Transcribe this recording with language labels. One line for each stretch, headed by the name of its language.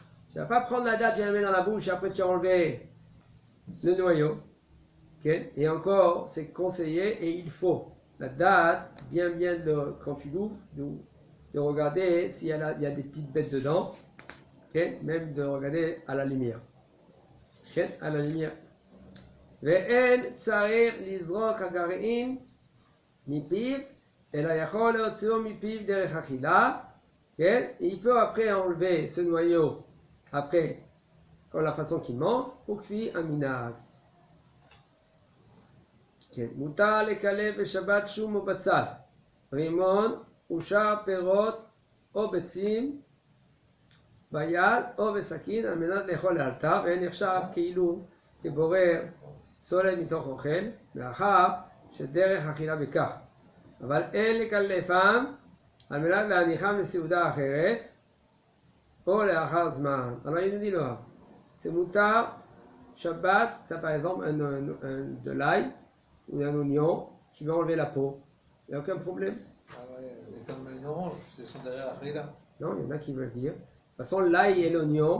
French: Tu ne vas pas prendre la date et la mettre dans la bouche et après tu as enlevé le noyau. Okay? Et encore, c'est conseillé et il faut. La date, quand tu l'ouvres, de regarder s'il y a des petites bêtes dedans. Okay? Même de regarder à la lumière. Okay? À la lumière.
Hebrew: ואין צריך לזרוק הגרעין מפיו, אלא יכול להוציאו מפיו דרך אכילה, כן?
French: Il peut après enlever ce noyau, après, comme la façon qu'il mange, pour cuire un minag.
Hebrew: כן, מותר לקלף בשבת שום או בצל, רימון ושאר פירות או ביצים ביד או בסכין על מנת לאכול לאלתר, ואין נחשב כאילו כבורר סולת מתוך אוכל, מאחר שדרך אכילה בכך. אבל אין לקלפם על מנת להניחם לסעודה אחרת או לאחר זמן.
French: Alors il nous dit là, c'est moutar, Shabbat, tu as par exemple de l'ail ou un oignon, tu veux enlever la peau, il n'y a aucun problème. Ah ouais, c'est comme une orange, c'est son derrière Akhila. Non, il y en a qui veulent dire. De toute façon, l'ail et l'oignon.